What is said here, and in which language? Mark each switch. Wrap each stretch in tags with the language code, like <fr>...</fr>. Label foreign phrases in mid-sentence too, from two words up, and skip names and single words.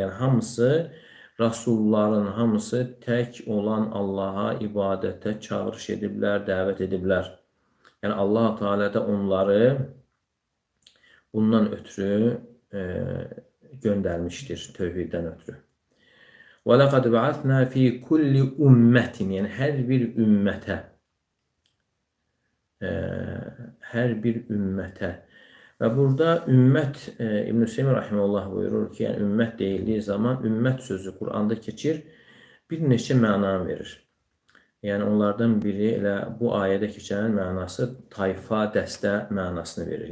<az>Yəni, hamısı, Rasulların hamısı tək olan Allaha ibadətə çağırış ediblər, dəvət ediblər. Yəni, Allah Teala da onları bundan ötürü göndərmişdir, tövhiddən ötürü.</az> <ar>وَلَقَدْ بَعَثْنَا فِي كُلِّ أُمَّةٍ.</ar> <az>Yəni, hər bir ümmətə. Və burada ümmət, İbn-i Hüseyin rahimehullah buyurur ki, yəni ümmət deyildiyi zaman ümmət sözü Quranda keçir, bir neçə məna verir. Yəni, onlardan biri elə bu ayədə keçən mənası tayfa, dəstə mənasını verir.</az>